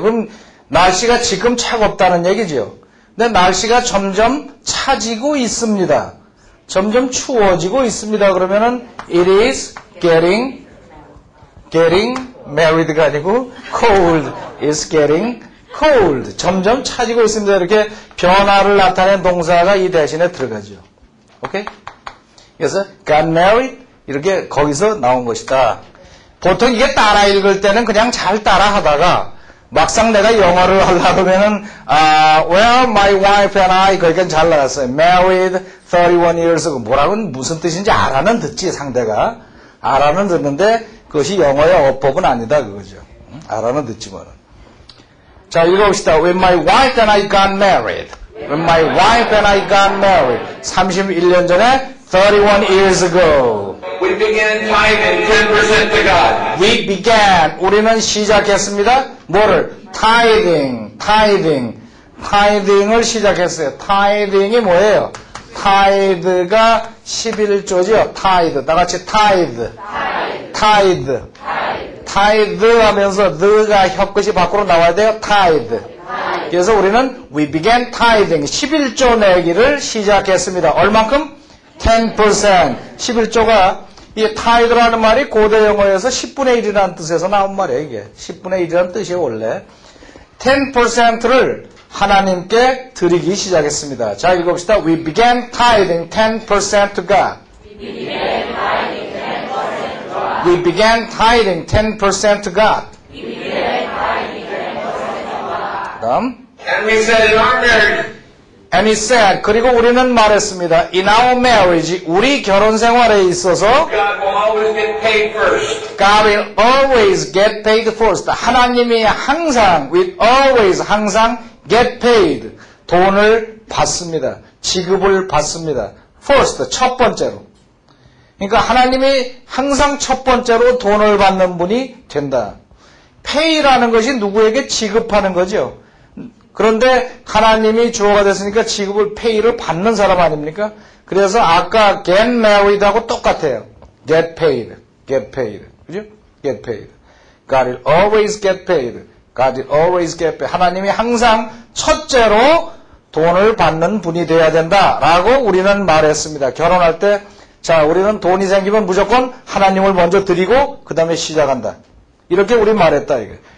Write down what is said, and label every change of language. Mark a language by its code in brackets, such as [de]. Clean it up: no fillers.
[ko] 그럼 날씨가 지금 차갑다는 얘기죠. 근데 날씨가 점점 차지고 있습니다. 점점 추워지고 있습니다. 그러면은 [en] it is getting married가 [ko] 아니고 [en] cold is getting cold. [ko] 점점 차지고 있습니다. 이렇게 변화를 나타낸 동사가 이 대신에 들어가죠. 오케이? 그래서 got married 이렇게 거기서 나온 것이다. 보통 이게 따라 읽을 때는 그냥 잘 따라 하다가 막상 내가 영어를 하려고 하면은 [en] well my wife and I [ko] 거기까지 잘 나갔어요. [en] married 31 years ago [ko] 뭐라고 무슨 뜻인지 알아는 듣지 상대가 알아는 듣는데 그것이 영어의 어법은 아니다 그거죠. 알아는 듣지만 자 읽어봅시다. [en] When my wife and I got married. When my wife and I got married. [ko] 31년 전에 [en] 31 years ago. We began tithing 10% to God. We began. [ko] 우리는 시작했습니다. 뭐를? tithing을 시작했어요. tithing이 뭐예요? tithe가 11조죠. tithe. 다 같이 tithe 하면서 the가 혀끝이 밖으로 나와야 돼요. [en] tithe. [ko] 그래서 우리는 [en] we began tithing. [ko] 11조 내기를 시작했습니다. 얼만큼? 10%. 11조가 이 tithe라는 말이 고대 영어에서 10분의 1이라는 뜻에서 나온 말이에요. 이게 10분의 1이라는 뜻이에요. 원래 10%를 하나님께 드리기 시작했습니다. 자 읽어봅시다. [en] We began tithing 10% to God. We began tithing 10% to God. [ko] 그다음 [en] And we said in our marriage, And he said, [ko] 그리고 우리는 말했습니다. [en] In our marriage, [ko] 우리 결혼 생활에 있어서 [en] God will always get paid first. God will always get paid first. [ko] 하나님이 항상, [en] will always 항상 get paid. [ko] 돈을 받습니다. 지급을 받습니다. [en] First, [ko] 첫 번째로. 그러니까 하나님이 항상 첫 번째로 돈을 받는 분이 된다. pay라는 것이 누구에게 지급하는 거죠. 그런데 하나님이 주어가 됐으니까 지급을 pay를 받는 사람 아닙니까? 그래서 아까 get married하고 똑같아요. [en] get paid. [ko] 그죠? [en] get paid. God will always get paid. God will always get paid. [ko] 하나님이 항상 첫째로 돈을 받는 분이 돼야 된다라고 우리는 말했습니다. 결혼할 때 자, 우리는 돈이 생기면 무조건 하나님을 먼저 드리고 그 다음에 시작한다. 이렇게 우리 말했다 이거.